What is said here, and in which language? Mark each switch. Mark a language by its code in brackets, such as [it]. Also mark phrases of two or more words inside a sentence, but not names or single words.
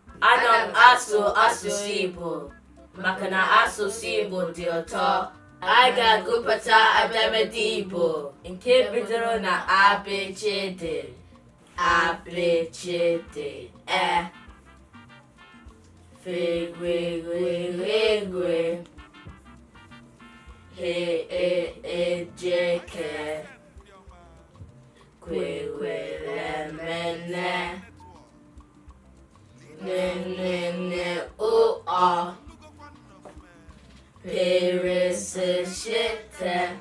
[ig] Ana m asụ asụsụ Igbo, maka na asụsụ Igbo dị ụtọ. Anyị ga-agụpụta abịamịdị Igbo nke bidoro na A, B, C, D. A, B, C, D, E. Fe, we, we, we, we. He, e, e, je, ke. Kwe, we, le, me, ne. Ne, ne, ne, o, o. Pe, re, se, she, te.